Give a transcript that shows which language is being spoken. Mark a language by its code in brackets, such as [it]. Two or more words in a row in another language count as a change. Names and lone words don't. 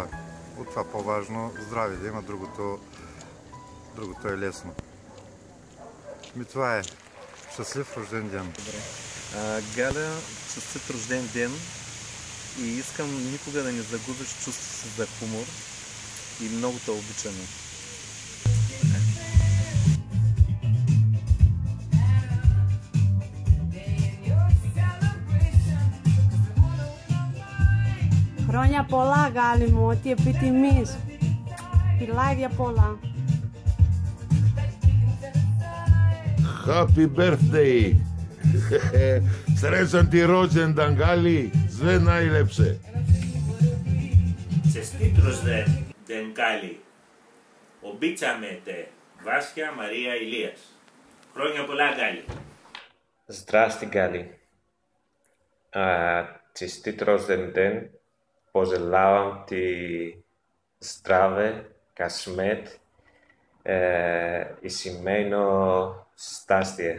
[bg] От това по-важно, здраве да има, другото е лесно. Това е. Щастлив рожден ден. Галя, честит рожден ден и искам никога да не загубиш чувството си за хумор и много те обичаме. [el] Χρόνια πολλά, Γκάλι μου, ό,τι επιτιμείς. Φιλάκια πολλά. [en] Happy birthday! [sr] Srećan ti rođendan, Gali, sve najlepše. [bg] Честит рожден ден, Гали. Обичаме те, Васька, Мария, Илияс. [el] Χρόνια πολλά, Гали. [bg] Здрасти, Гали. Честит рожден ден. Пожелавам ти здраве, късмет и семейно щастие.